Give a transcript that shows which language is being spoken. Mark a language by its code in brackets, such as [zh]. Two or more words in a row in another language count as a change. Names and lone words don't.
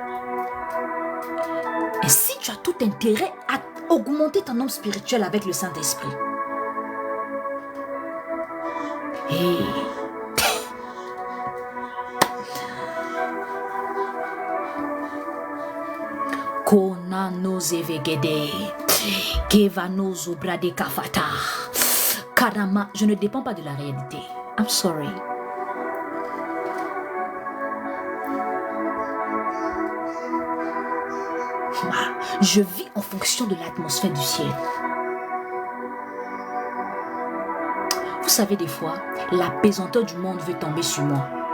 [fr] Et si tu as tout intérêt à augmenter ton homme spirituel avec le Saint-Esprit, et Kona no zevegede, keva no zobrade kafata. Karama, je ne dépends pas de la réalité. [en] I'm sorry. [fr] Je vis en fonction de l'atmosphère du ciel. Vous savez, des fois, la pesanteur du monde veut tomber sur moi.